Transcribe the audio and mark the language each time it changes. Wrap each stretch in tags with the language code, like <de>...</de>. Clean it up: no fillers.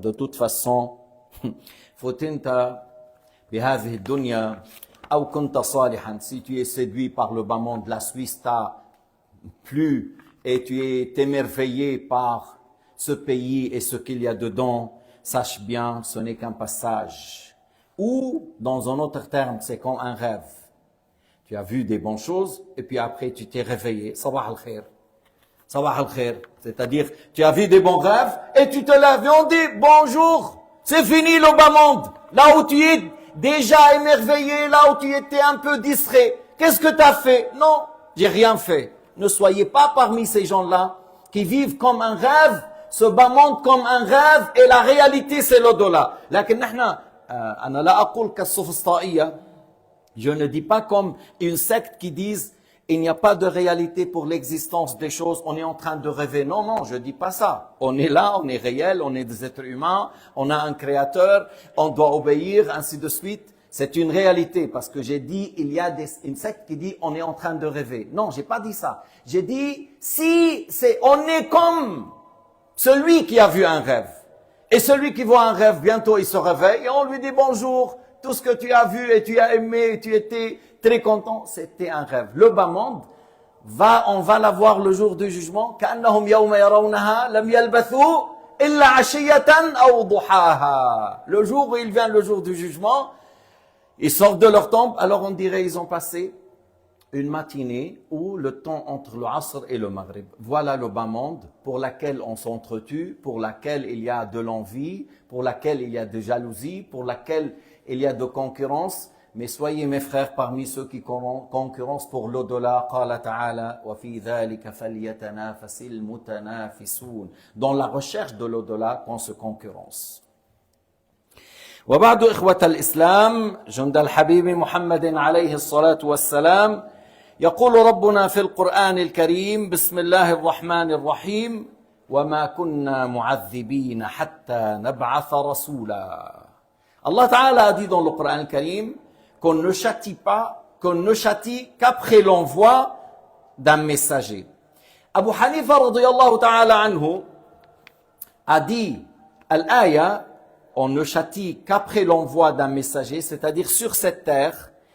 <fr>De toute façon,</fr> <ar>فُتِنْتَ بِهَذِهِ الدُّنْيا أو كنت صالحا.</ar> <fr>Si tu es séduit par le bas monde, la Suisse t'a plu et tu es émerveillé par ce pays et ce qu'il y a dedans, sache bien, ce n'est qu'un passage. Ou, dans un autre terme, c'est comme un rêve. Tu as vu des bonnes choses et puis après tu t'es réveillé.</fr> <ar>Sabah al-khair. Sabah al-khair.</ar> <fr>C'est-à-dire, tu as vu des bons rêves et tu te lèves et on dit bonjour. C'est fini le bas monde. Là où tu es déjà émerveillé, là où tu étais un peu distrait. Qu'est-ce que tu as fait? Non, j'ai rien fait. Ne soyez pas parmi ces gens-là qui vivent comme un rêve, ce bas monde comme un rêve et la réalité c'est l'au-delà.</fr> <ar>لكن نحن أنا لا أقول كالسفسطائية.</ar> <fr>Je ne dis pas comme une secte qui disent il n'y a pas de réalité pour l'existence des choses, on est en train de rêver. Non, non, je dis pas ça. On est là, on est réel, on est des êtres humains, on a un créateur, on doit obéir, ainsi de suite. C'est une réalité parce que j'ai dit il y a une secte qui dit on est en train de rêver. Non, j'ai pas dit ça. J'ai dit on est comme celui qui a vu un rêve. Et celui qui voit un rêve, bientôt il se réveille et on lui dit bonjour, tout ce que tu as vu et tu as aimé et tu étais très content, c'était un rêve. Le bas monde, on va l'avoir le jour du jugement.</fr> <ar>كأنهم يوم يرونها لم يلبثوا إلا عشية أو ضحاها.</ar> <fr>Le jour où il vient, le jour du jugement, ils sortent de leur tombe, alors on dirait ils ont passé une matinée ou le temps entre le Asr et le Maghrib. Voilà le bas monde pour laquelle on s'entretue, pour laquelle il y a de l'envie, pour laquelle il y a de jalousie, pour laquelle il y a de concurrence. Mais soyez mes frères parmi ceux qui concurrencent pour l'au-delà.</fr> <ar>قال تعالى وفي ذلك فليتنافس المتنافسون.</ar> <fr>Dans la recherche de l'au-delà qu'on se concurrence.</fr> <ar>وبعد إخوة الإسلام جند الحبيب محمد عليه الصلاة والسلام يقول ربنا في القرآن الكريم بسم الله الرحمن الرحيم وما كنا معذبين حتى نبعث رسولا.</ar> <fr>Allah Ta'ala a dit dans le Coran Karim qu'on ne châtie pas, qu'on ne châtie qu'après l'envoi d'un messager. Abu Hanifa radiyallahu ta'ala anhu a dit al-aya, on ne châtie qu'après l'envoi d'un messager, c'est-à-dire sur cette terre,</fr>